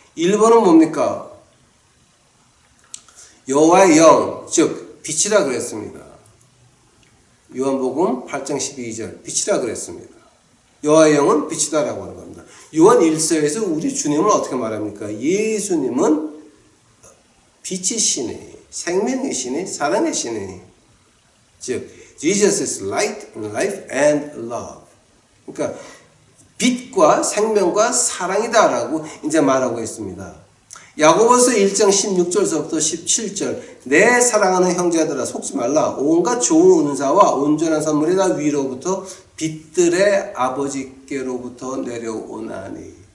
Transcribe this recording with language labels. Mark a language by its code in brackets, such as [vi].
[ko] 1번은 뭡니까? 여호와의 영, 즉 빛이라 그랬습니다. 요한복음 8장 12절 빛이라 그랬습니다. 여호와의 영은 빛이다라고 하는 겁니다. 요한 1서에서 우리 주님을 어떻게 말합니까? 예수님은 빛이시니, 생명이시니, 사랑이시니, 즉 [en] Jesus is light and life and love. [ko] 그러니까 빛과 생명과 사랑이다라고 이제 말하고 있습니다. 야고보서 1장 16절서부터 17절 내 사랑하는 형제들아 속지 말라. 온갖 좋은 은사와 온전한 선물이 다 위로부터 빛들의 아버지께로부터 내려오나니.